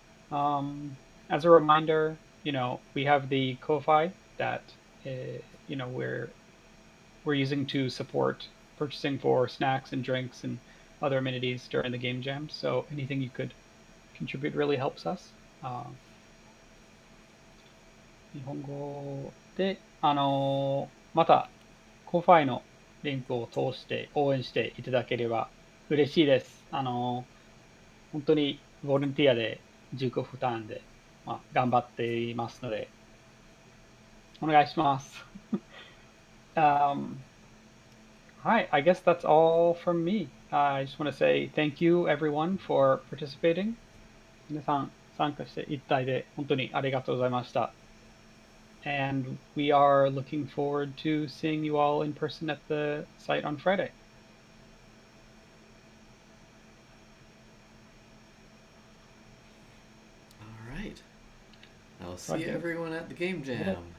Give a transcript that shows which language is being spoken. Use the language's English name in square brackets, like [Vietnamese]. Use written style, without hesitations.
[English] As a reminder, we have the Ko-fi that we're using to support purchasing for snacks and drinks and other amenities during the game jam. So anything you could contribute really helps us. [Japanese] 日本語で、また、コファイのリンクを通して応援していただければ嬉しいです。本当にボランティアで自己負担で、頑張っていますので、お願いします。 [English] Hi, I guess that's all from me. I just want to say thank you everyone for participating. [Japanese] 皆さん参加して一体で本当にありがとうございました。 [English] And we are looking forward to seeing you all in person at the site on Friday. All right. I'll see everyone at the game jam.